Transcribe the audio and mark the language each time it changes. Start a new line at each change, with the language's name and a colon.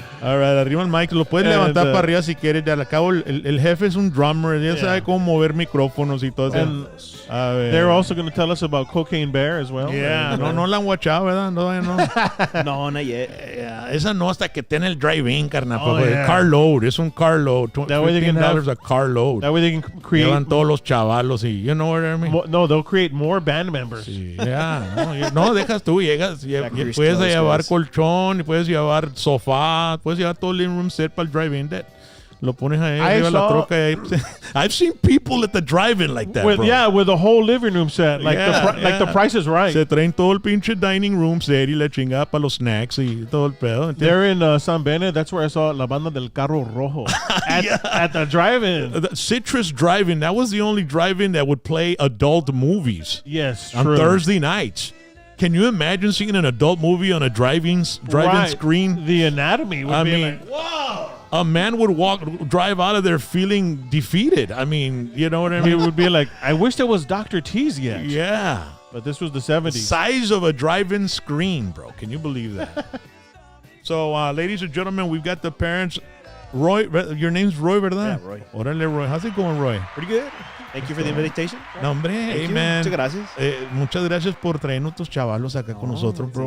Spanish: All right, arriba el mic. Lo puedes levantar para arriba si quieres. Al cabo, el jefe es un drummer. Ya sabe cómo mover micrófonos y todo eso.
English: They're also going to tell us about Cocaine Bear as well.
Spanish: Yeah, no la han watchado, ¿verdad? No.
English: No, not yet.
Spanish: Yeah, esa no hasta que tiene el drive-in, carnal.
English: Oh, yeah. Car load. Es un car load. That way they can have $15 a car load. That way they can create.
Spanish: Llevan todos los chavalos y
English: you know what I mean? No, they'll create more band members.
Spanish: Sí, no, dejas tú, llegas, puedes llevar colchón, puedes llevar sofá, puedes llevar todo el living room set para el drive-in. Lo pones ahí, arriba la troca.
English: I've seen people at the drive-in like that, bro. Yeah, with a whole living room set. Like the Price is Right.
Spanish: Se traen todo el pinche dining room set y la chingada para los snacks y todo el pedo.
English: They're in San Bennett. That's where I saw La Banda del Carro Rojo at the drive-in. The Citrus Drive-In, that was the only drive-in that would play adult movies. Yes, on true. Thursday nights. Can you imagine seeing an adult movie on a drive-in screen? The Anatomy would be like, whoa! A man would drive out of there feeling defeated. I mean, you know what I mean? It would be like, I wish there was Dr. T's yet. Yeah. But this was the 70s. Size of a drive-in screen, bro. Can you believe that? So, ladies and gentlemen, we've got the parents. Roy, your name's Roy, ¿verdad? Yeah, Roy. Órale, Roy. How's it going, Roy? Pretty good. Thank you for the invitation.
Spanish: No, hombre,
English: hey, man.
Spanish: Muchas gracias. Muchas gracias por traernos tus chavalos acá con nosotros, bro.